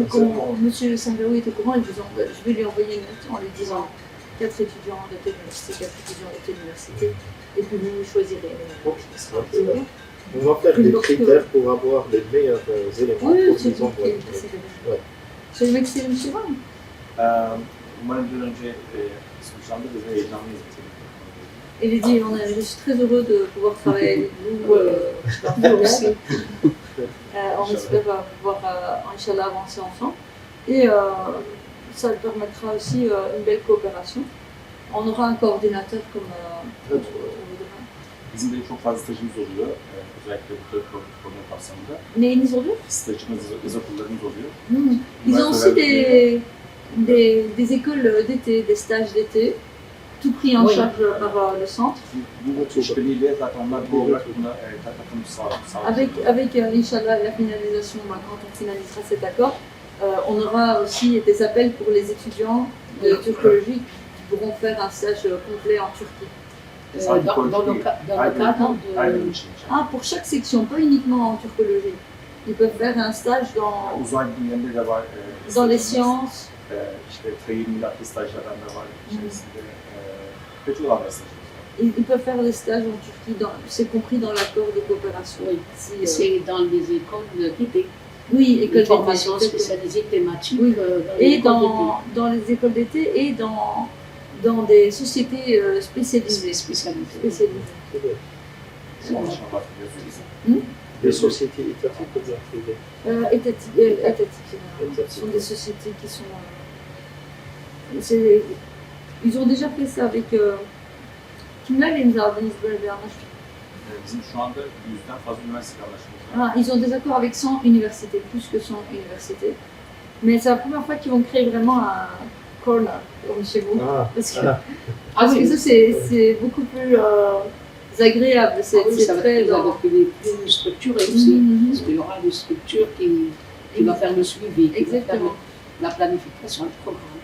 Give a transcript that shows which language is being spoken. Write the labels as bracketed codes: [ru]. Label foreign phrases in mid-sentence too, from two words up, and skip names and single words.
[fr] Donc Monsieur Sangarou était au courant, je vais lui envoyer une note en lui disant 4 étudiants de telle université, 4 étudiants de telle université, et puis vous choisirez. On va faire des critères pour avoir les meilleurs éléments pour les envoyer. C'est le Mexique, monsieur Van. [tr] Umarım bir önce sonuçlandı ve heyecanlıyız. [fr] Il a dit, je suis très heureux de pouvoir travailler avec vous aussi. On espère pouvoir, Inch'Allah, avancer ensemble. Et ça permettra aussi une belle coopération. On aura un coordinateur comme on voudra. [tr] Bizim de çok fazla stajımız oluyor. Özellikle bu program kapsamında. Neyiniz oluyor? Stajımız, yaz okullarımız oluyor. [fr] Ils ont aussi des écoles d'été, des stages d'été, tout pris en charge par le centre. [tr] Bu işbirliğiyle zaten onlar bu olarak buna katılım sağlayacak. [fr] Avec Inch'Allah, la finalisation, quand on finalisera cet accord, on aura aussi des appels pour les étudiants de turcologie qui pourront faire un stage complet en Turquie. Dans le cadre de... Ah, pour chaque section, pas uniquement en turcologie. Ils peuvent faire un stage [tr] Uzay bilimlerinde de var. [fr] Dans les sciences. [tr] İşte teyimli stajlardan da var içerisinde. Ve çok fazla stajımız var. [fr] Ils peuvent faire des stages en Turquie, c'est compris dans l'accord de coopération. Oui, c'est dans les écoles d'été. Oui, écoles de formation spécialisée thématique. Oui. Et dans les écoles d'été et dans des sociétés spécialisées. Des sociétés étatiques ou bien privées? Étatiques. Ce sont des sociétés qui sont... ils ont déjà fait ça avec... [tr] Kimlerle imzaladınız böyle bir anlaşma? Bizim şu anda 100'den fazla üniversite anlaşmamız var. [fr] Ils ont des accords avec 100 universités, plus que 100 universités. Mais c'est la première fois qu'ils vont créer vraiment un corner comme chez vous. Parce que ça, c'est beaucoup plus agréable. Ça va être plus structuré aussi. Parce qu'il y aura une structure qui va faire le suivi, qui va faire la planification du programme.